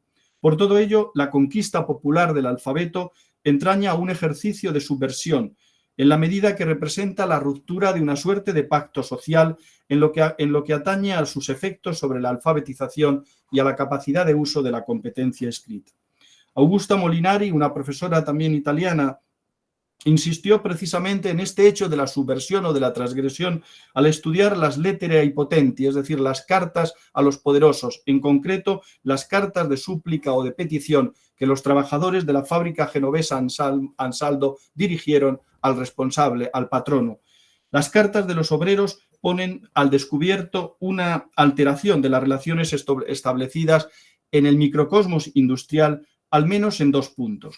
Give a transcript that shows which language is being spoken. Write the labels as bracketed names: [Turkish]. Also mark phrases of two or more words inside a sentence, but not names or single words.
[Spanish] Por todo ello, la conquista popular del alfabeto entraña un ejercicio de subversión, en la medida que representa la ruptura de una suerte de pacto social en lo que atañe a sus efectos sobre la alfabetización y a la capacidad de uso de la competencia escrita. Augusta Molinari, una profesora también italiana, insistió precisamente en este hecho de la subversión o de la transgresión al estudiar las [Italian] lettere ai potenti, [Spanish] es decir, las cartas a los poderosos, en concreto las cartas de súplica o de petición que los trabajadores de la fábrica genovesa Ansaldo dirigieron al responsable, al patrono. Las cartas de los obreros ponen al descubierto una alteración de las relaciones establecidas en el microcosmos industrial, al menos en dos puntos.